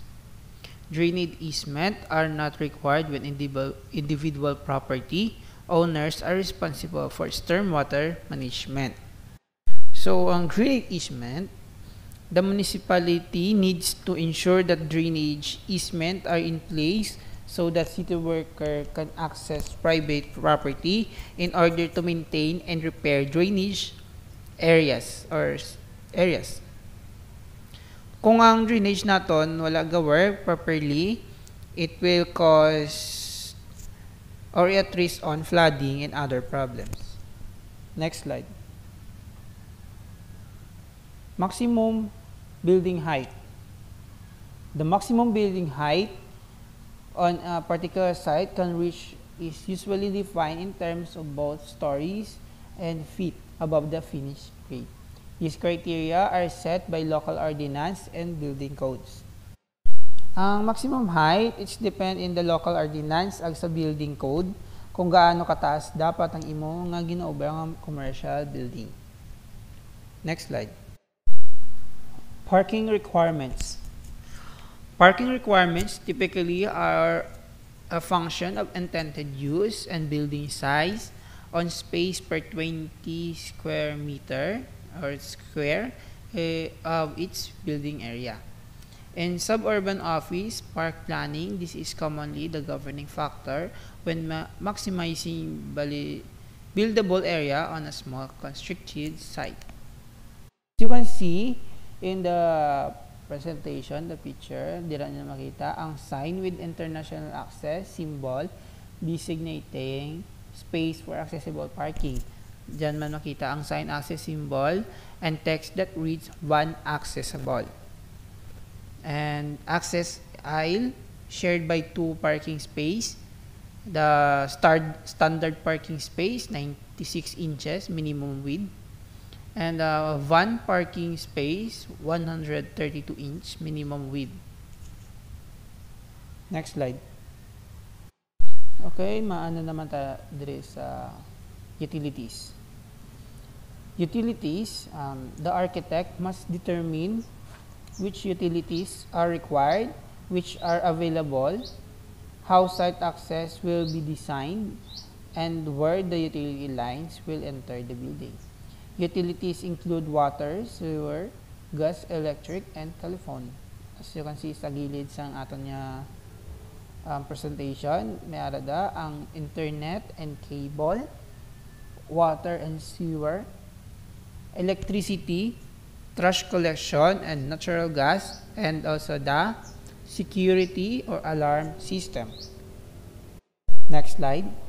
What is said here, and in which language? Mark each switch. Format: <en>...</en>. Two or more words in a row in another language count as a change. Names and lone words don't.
<en>Drainage easements are not required when individual property owners are responsible for stormwater management. So, ang drainage easement, the municipality needs to ensure that drainage easements are in place so that city worker can access private property in order to maintain and repair drainage areas.</en> <hil>Kung ang</hil> <en>drainage</en> <hil>naton wala ga-work</hil> <en>properly, it will cause or at risk on flooding and other problems. Next slide. Maximum building height. The maximum building height on a particular site is usually defined in terms of both stories and feet above the finished grade. These criteria are set by local ordinance and building codes.</en> <hil>Ang</hil> <en>maximum height, it's depend in the local ordinance</en> <hil>ag sa</hil> <en>building code</en> <hil>kung gaano kataas dapat ang imo nga ginaobra nga</hil> <en>commercial building. Next slide. Parking requirements. Parking requirements typically are a function of intended use and building size on space per 20 square meter or square of its building area. In suburban office park planning, this is commonly the governing factor when maximizing buildable area on a small constricted site. As you can see in the presentation, the picture,</en> <hil>dira nyo makita ang</hil> <en>sign with international access symbol designating space for accessible parking.</en> <hil>Diyan man makita ang</hil> <en>sign access symbol and text that reads one accessible. And access aisle shared by two parking space. The standard parking space 96 inches minimum width. And van parking space 132 inch minimum width. Next slide.</en> <hil>Okay, maano naman ta dire sa utilities.</hil> <en>Utilities, the architect must determine which utilities are required, which are available, how site access will be designed, and where the utility lines will enter the building. Utilities include water, sewer, gas, electric, and telephone. As you can see</en> <hil>sa gilid sa aton niya</hil> <en>presentation,</en> <hil>may arada ang</hil> <en>internet and cable, water and sewer, electricity, trash collection and natural gas, and also the security or alarm system. Next slide.</en>